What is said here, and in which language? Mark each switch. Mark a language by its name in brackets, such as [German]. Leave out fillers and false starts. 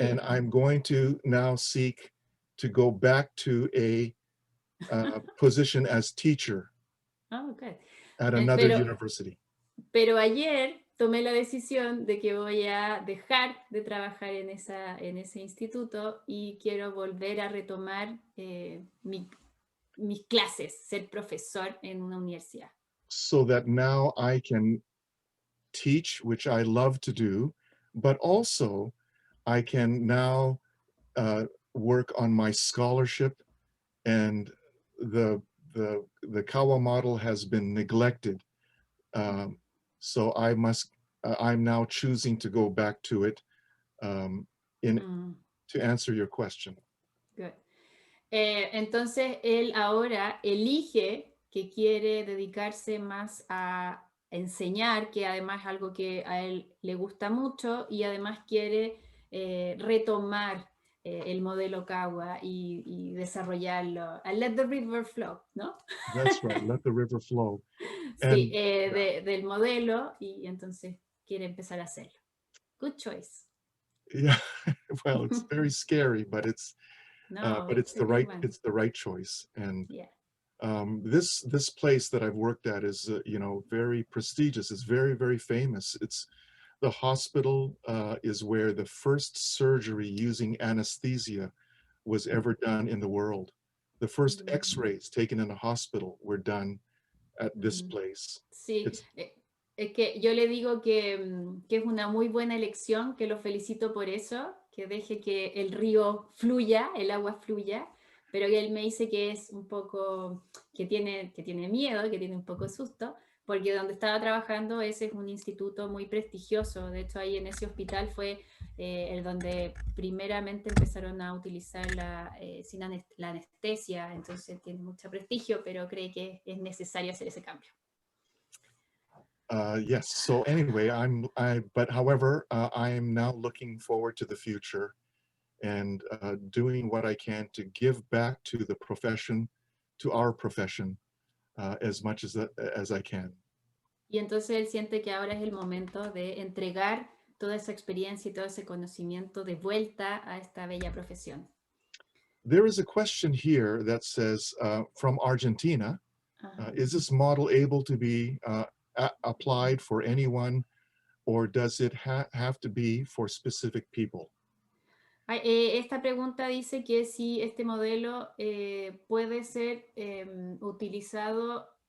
[English] And I'm going to now seek to go back to a position as teacher at another university. [Spanish] Pero ayer tomé la decisión de que voy a dejar de trabajar en ese instituto y quiero volver a retomar mis clases, ser profesor en una universidad. [English] so that now I can teach, which I love to do, but also I can now work on my scholarship, and the Kawa model has been neglected. So I'm now choosing to go back to it to answer your question. Good. [Spanish] Entonces, él ahora elige que quiere dedicarse más a enseñar, que además es algo que a él le gusta mucho, y además quiere retomar el modelo Kawa y desarrollarlo. [English] Let the river flow, ¿no? That's right, let the river flow. [Spanish] Sí, del modelo, y entonces quiere empezar a hacerlo. [English] Good choice. Yeah, well, it's very scary, but it's the right choice. And yeah. This place that I've worked at is very prestigious. It's very, very famous. It's the hospital is where the first surgery using anesthesia was ever done in the world. The first X-rays taken in a hospital were done at this place. [Spanish] Sí, es que yo le digo que es una muy buena elección, que lo felicito por eso, que deje que el río fluya, el agua fluya, pero él me dice que es un poco, que tiene miedo, que tiene un poco susto, porque donde estaba trabajando ese es un instituto muy prestigioso. De hecho, ahí en ese hospital fue el donde primeramente empezaron a utilizar la anestesia, entonces tiene mucho prestigio, pero cree que es necesario hacer ese cambio. [English] Yes, so anyway, but however, I am now looking forward to the future and doing what I can to give back to the profession, to our profession, as much as I can. [Spanish] Y entonces él siente que ahora es el momento de entregar toda esa experiencia y todo ese conocimiento de vuelta a esta bella profesión. [English] There is a question here that says, from Argentina, is this model able to be applied for anyone, or does it have to be for specific people? [Spanish] Esta pregunta dice que si este modelo puede ser utilizado.